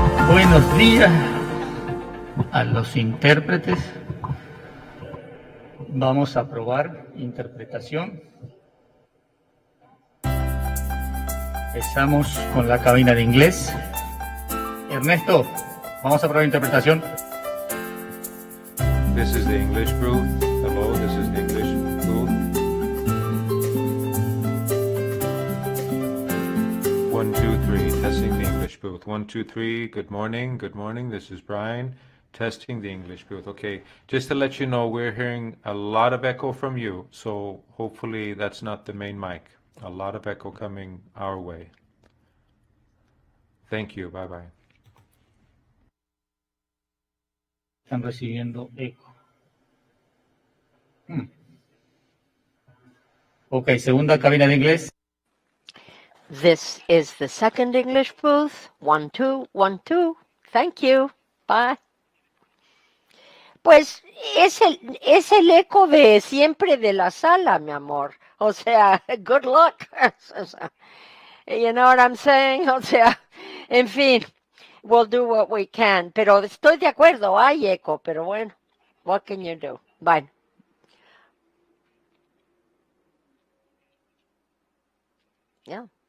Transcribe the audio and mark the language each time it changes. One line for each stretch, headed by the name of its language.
Spanish: Buenos días a los intérpretes. Vamos a probar interpretación. Empezamos con la cabina de inglés. Ernesto, vamos a probar interpretación.
English: This is the English booth. Hello, this is the English booth. 1, 2, 3, testing the English booth. 1, 2, 3, good morning, this is Brian, testing the English booth. Okay, just to let you know, we're hearing a lot of echo from you, so hopefully that's not the main mic. A lot of echo coming our way. Thank you, bye-bye.
Spanish: Están recibiendo eco. Ok, segunda cabina de inglés.
English: This is the second English booth. 1, 2, 1, 2. Thank you. Bye.
Spanish: Pues es el eco de siempre de la sala, mi amor. O sea,
English: good luck. You know what I'm saying?
Spanish: O sea, en fin,
English: we'll do what we can.
Spanish: Pero estoy de acuerdo, hay eco, pero bueno,
English: what can you do? Bye. Yeah.